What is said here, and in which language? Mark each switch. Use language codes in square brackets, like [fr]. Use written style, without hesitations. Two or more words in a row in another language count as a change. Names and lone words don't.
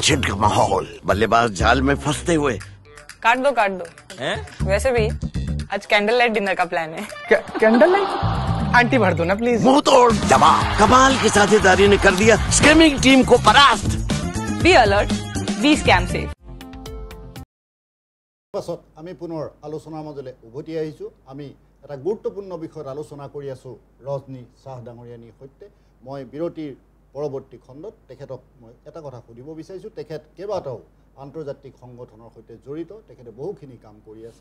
[hi] टेंशन का माहौल, बल्लेबाज जाल में फंसते हुए। काट दो वैसे भी आज [en] candle light dinner [hi] का प्लान है। [en] candle light [hi] आंटी भर दो ना प्लीज। मुंह तोड़ जवाब। कमाल की साझेदारी ने कर दिया स्कैमिंग टीम को परास्त। [en] be alert, be scam safe. [as] পাছত আমি পুনৰ আলোচনাৰ মাজলৈ উভতি আহিছোঁ। আমি এটা গুৰুত্বপূৰ্ণ বিষয়ত আলোচনা কৰি আছোঁ ৰজনী শ্বাহ ডাঙৰীয়ানীৰ সৈতে। মই বিৰতিৰ পৰৱৰ্তী খণ্ডত তেখেতক মই এটা কথা সুধিব বিচাৰিছোঁ। তেখেত কেইবাটাও আন্তৰ্জাতিক সংগঠনৰ সৈতে জড়িত, তেখেতে বহুখিনি কাম কৰি আছে।